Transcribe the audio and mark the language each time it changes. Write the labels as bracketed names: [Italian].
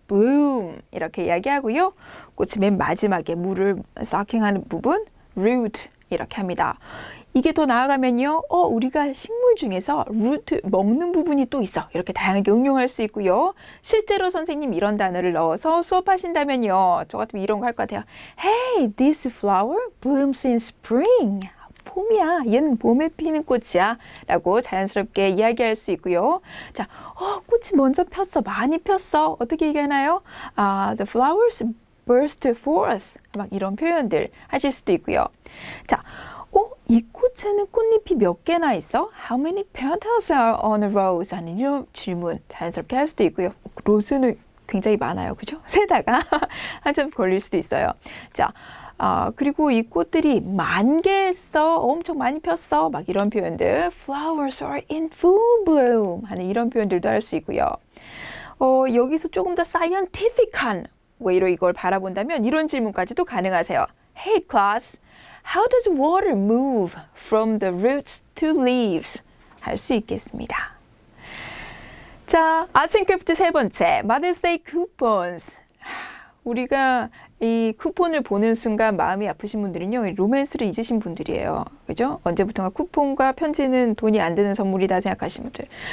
[Korean] bloom 이렇게 이야기하고요. 꽃이 맨 마지막에 물을 sucking하는 부분, root 이렇게 합니다. 이게 더 나아가면요, 우리가 식물 중에서 루트 먹는 부분이 또 있어. 이렇게 다양하게 응용할 수 있고요. 실제로 선생님 이런 단어를 넣어서 수업하신다면요, 저 같으면 이런 거 할 것 같아요. [English] Hey, this flower blooms in spring. [Korean] 봄이야. 얘는 봄에 피는 꽃이야. 라고 자연스럽게 이야기할 수 있고요. 자, 꽃이 먼저 폈어. 많이 폈어. 어떻게 얘기하나요? [English] The flowers burst forth. [Korean] 막 이런 표현들 하실 수도 있고요. 자, 이 꽃에는 꽃잎이 몇 개나 있어? [English] How many petals are on a rose? [Korean] 하는 이런 질문 자연스럽게 할 수도 있고요. 로즈는 굉장히 많아요. 그죠? 세다가 한참 걸릴 수도 있어요. 자, 그리고 이 꽃들이 만개 했어. 엄청 많이 폈어. 막 이런 표현들. [English] Flowers are in full bloom. [Korean] 하는 이런 표현들도 할 수 있고요. 여기서 조금 더 scientific한 웨이로 이걸 바라본다면 이런 질문까지도 가능하세요. [English] Hey class, how does water move from the roots to leaves? [Korean] 할 수 있겠습니다. 자, 아침 큐프트 세 번째, Mother's Day coupons. 우리가 이 쿠폰을 보는 순간 마음이 아프신 분들은요, 로맨스를 잊으신 분들이에요. 그죠? 언제부턴가 쿠폰과 편지는 돈이 안 드는 선물이다 생각하시는 분들.